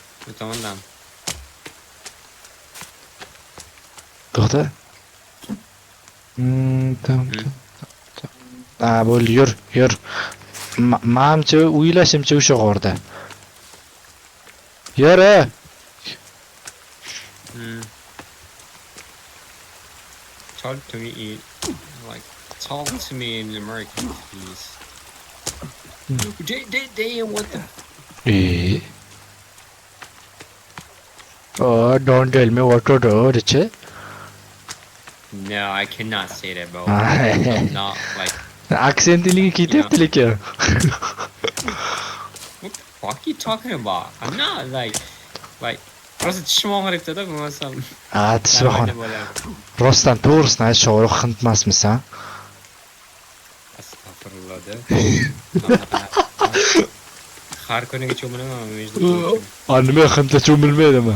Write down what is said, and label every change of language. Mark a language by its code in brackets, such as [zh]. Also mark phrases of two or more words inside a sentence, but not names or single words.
[uz] Bu tomondan. To'xta. Tamam. Ha, bo'ldi, yur. Menimcha, o'ylashimcha o'sha g'orda. Yur. [en] Talk to me like talk to me in American, please. Damn, what the? Oh, don't tell me what to do, Richie. No, I cannot say that, bro. Ah. I'm not like. [uz] Aksentligi ketyapti lekin. [en] What the fuck you talking about? I'm not like. [uz] Просто tishim og'riyapti-da, bo'lmasam. Ha, tishbahona. Rostdan to'g'risini ayt, Shoruh hind emasmisan? Astag'firullah-da. Har kuniga cho'milaman, Nima hindda cho'milmaydimi?